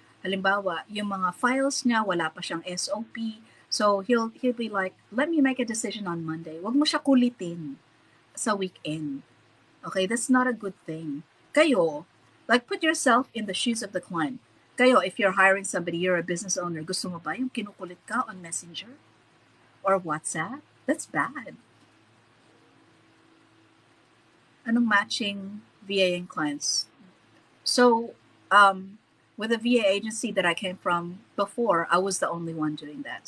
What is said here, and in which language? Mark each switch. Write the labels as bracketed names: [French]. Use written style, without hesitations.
[Filipino] Halimbawa, yung mga files niya, wala pa siyang SOP. [English] So, he'll be like, let me make a decision on Monday. [Filipino] Wag mo siya kulitin sa weekend. [English] Okay? That's not a good thing. Kayo, like put yourself in the shoes of the client. Kayo, if you're hiring somebody, you're a business owner, [Filipino] gusto mo ba yung kinukulit ka [English] on Messenger or WhatsApp? That's bad. Anong matching VA and clients? So, with the VA agency that I came from before, I was the only one doing that.